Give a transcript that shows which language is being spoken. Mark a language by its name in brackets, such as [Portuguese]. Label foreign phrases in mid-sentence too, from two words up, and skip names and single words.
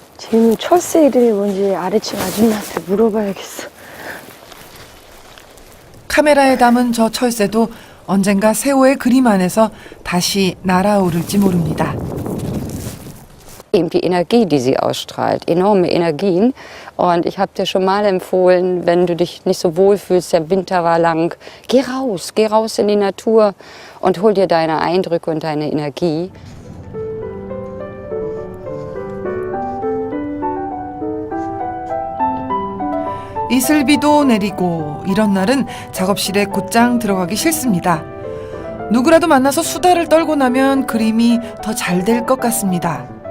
[Korean] 철새 이름이 뭔지 아래층 아줌마한테 물어봐야겠어. 카메라에 담은 저 철새도 언젠가 세호의 그림 안에서 다시 날아오를지 모릅니다. [German] Eben die Energie, die sie ausstrahlt, enorme Energien. Und ich habe dir schon mal empfohlen, wenn du dich nicht so wohl fühlst, der Winter war lang, geh raus in die Natur und hol dir deine Eindrücke und deine Energie. [Korean] 이슬비도 내리고 이런 날은 작업실에 곧장 들어가기 싫습니다. 누구라도 만나서 수다를 떨고 나면 그림이 더 잘 될 것 같습니다.